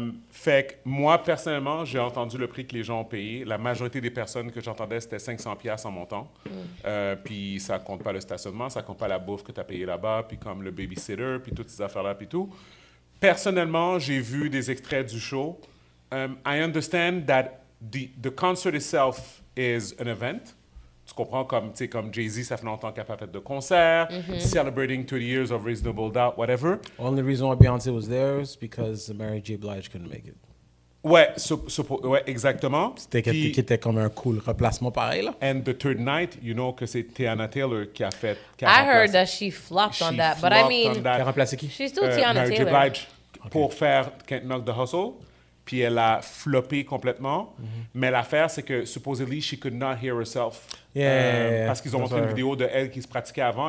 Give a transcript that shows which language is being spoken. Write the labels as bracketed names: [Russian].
[French] Fait que moi, personnellement, j'ai entendu le prix que les gens ont payé. La majorité des personnes que j'entendais, c'était 500$ en montant. Puis ça compte pas le stationnement, ça compte pas la bouffe que tu as payée là-bas, puis comme le babysitter, puis toutes ces affaires-là, puis tout. Personnellement, j'ai vu des extraits du show. [English] I understand that the concert itself is an event. [French] Tu comprends, comme Jay-Z, ça fait longtemps qu'il n'a pas fait de concert, [English] celebrating 30 years of Reasonable Doubt, whatever. Only reason why Beyoncé was there is because Mary J. Blige couldn't make it. [French] Ouais, ouais, exactement. C'était comme un cool remplacement pareil, là. [English] And the third night, you know [French] que c'est Tiana Taylor qui a fait... [English] I heard that she flopped on that, but I mean... [French] Qui a remplacé qui? [English] She's still Tiana [French] Mary [English] Taylor. [French] J. Blige pour faire Can't Knock the Hustle. Puis elle a floppé complètement. Mais l'affaire, c'est que [English] supposedly she could not hear herself. [French] Parce qu'ils ont montré une vidéo de elle qui se pratiquait avant.